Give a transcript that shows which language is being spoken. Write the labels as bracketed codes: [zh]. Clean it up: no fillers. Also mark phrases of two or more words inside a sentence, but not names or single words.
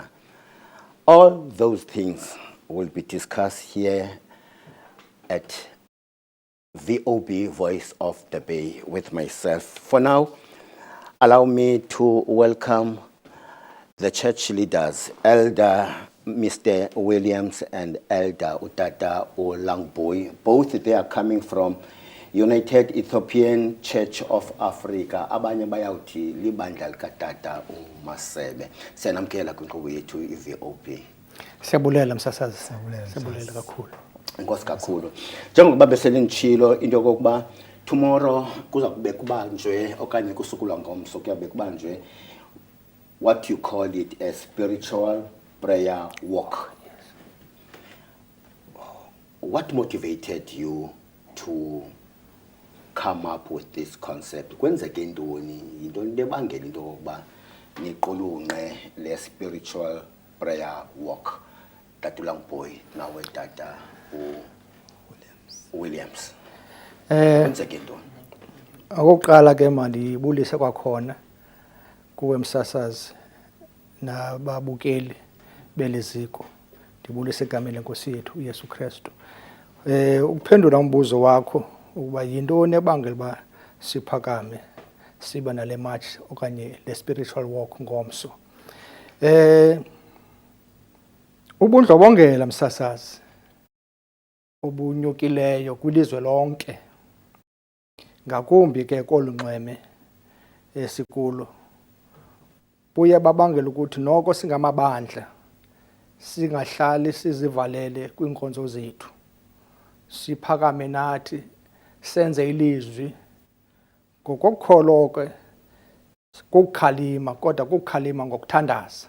[en] All those things will be discussed here at VOB Voice of the Bay with myself. For now, allow me to welcome the church leaders, Elder Mr. Williams and Elder Utata Olangboy. Both they are coming from United Ethiopian Church of Africa. [xh] Abanye bayawuthi libandla likatata uMasebe. Siyanamkela kwinkqubo yethu iVOB. Siyabulela msasazi, siyabulela kakhulu. Inkosi kakhulu. Njengokuba beselintshilo into yokokuba tomorrow kuza kube kubanjwe okanye kusukulwa ngomso kuyabe kubanjwe [en] what you call it a spiritual prayer walk. What motivated you to come up with this concept? [xh] Kwenzeke ntoni? Yintoni lebangela into yokuba niqulunqe le [en] spiritual prayer walk? [xh] Tata Langboy nawe Tata Williams. Kwenzeke ntoni? Okokuqala ke mandibulise kwakhona kuwe msasazi nababukeli beleziko. Ndibulise egameni lenkosi yethu uYesu Kristu. Ukuphendula umbuzo wakho ukuba yintoni ebangela ba siphakame siba nale march okanye le [en] spiritual walk [xh] ngomso. Ubundlobongela msasazi obunyukileyo kwilizwe lonke, ngakumbi ke kolunxweme esikulo, buye babangela ukuthi noko singamabandla singahlali sizivalele kwinkonzo zethu, siphakame nathi senze ilizwi ngokukholwa ke kukhalima, kodwa kukhalima ngokuthandaza.